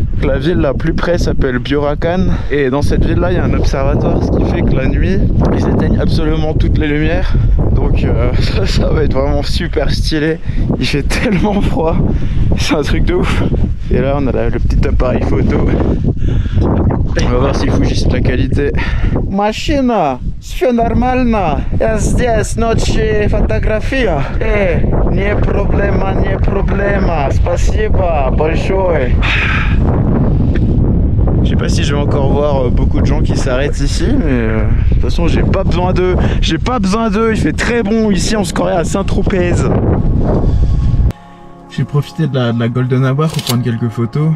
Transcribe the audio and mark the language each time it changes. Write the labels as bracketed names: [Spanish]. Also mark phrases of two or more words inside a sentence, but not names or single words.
[French] La ville la plus près s'appelle Biorakan. Et dans cette ville-là, il y a un observatoire, ce qui fait que la nuit, ils éteignent absolument toutes les lumières. Donc ça va être vraiment super stylé. Il fait tellement froid, c'est un truc de ouf. Et là on a le petit appareil photo. On va voir s'il faut juste la qualité. Machina, c'est normal, [Russian] здесь ночь фотография. Не проблема, спасибо большое. [French] Je sais pas si je vais encore voir beaucoup de gens qui s'arrêtent ici, mais de toute façon j'ai pas besoin d'eux. Il fait très bon ici, on se croirait à Saint-Tropez. J'ai profité de la [English] Golden Hour [French] pour prendre quelques photos.